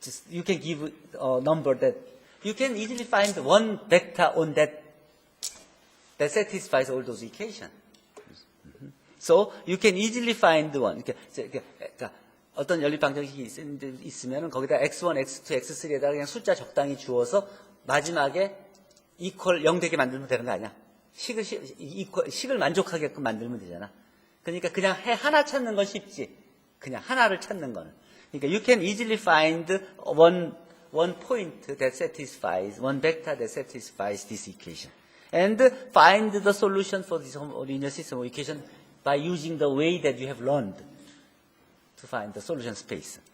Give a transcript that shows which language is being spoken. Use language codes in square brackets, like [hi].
[en] You can give a number that you can easily find one vector on that satisfies all those equations. So you can easily find one. [ko] 그러니까 어떤 연립 방정식이 있으면 거기다 x1, x2, x3에다가 그냥 숫자 적당히 주어서 마지막에 이퀄 0 되게 만들면 되는 거 아니야? 식을 만족하게끔 만들면 되잖아. 그러니까 그냥 하나 찾는 건 쉽지. 그냥 하나를 찾는 거는. 그러니까 [en] you can easily find one point that satisfies, one vector that satisfies this equation. And find the solution for this linear system of equation by using the way that you have learned to find the solution space.